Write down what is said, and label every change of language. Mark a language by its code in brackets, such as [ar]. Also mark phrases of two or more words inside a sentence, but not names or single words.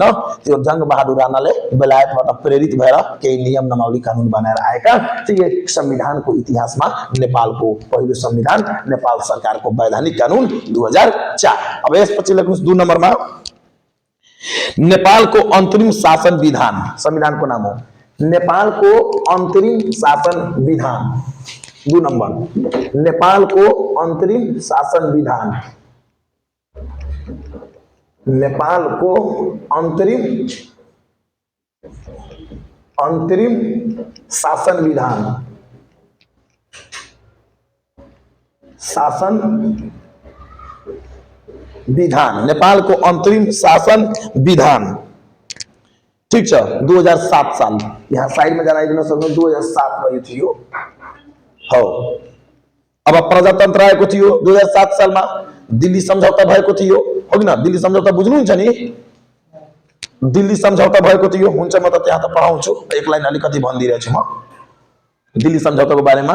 [ne] त्यो जंग बहादुर राणाले बेलायतबाट प्रेरित भएर केही नियम नमावली कानून बनाएर आएका थिए। संविधानको इतिहासमा नेपालको पहिलो संविधान नेपाल सरकारको वैधानिक कानून 2004। अब यसपछि लेख्नुस् 2 नम्बरमा नेपाल को अंतरिम शासन विधान। संविधान को नाम हो नेपाल को अंतरिम शासन विधान। 2 नंबर नेपाल को अंतरिम शासन विधान। नेपाल को अंतरिम शासन विधान। शासन विधान, नेपाल को अंतरिम शासन विधान। ठीक छ। 2007 साल यहाँ साइड में जनाइदिन सक्नु। 2007 मा यो थियो हो। अब प्रजातन्त्र आएको थियो 2007 सालमा। दिल्ली सम्झौता भएको थियो हो किन? दिल्ली सम्झौता बुझ्नुहुन्छ नि? दिल्ली सम्झौता भएको थियो। हुन्छ म त त्यहाँ त पढाउँछु, एक लाइन अलिकति भनिदिरहेको छु म दिल्ली सम्झौताको बारेमा।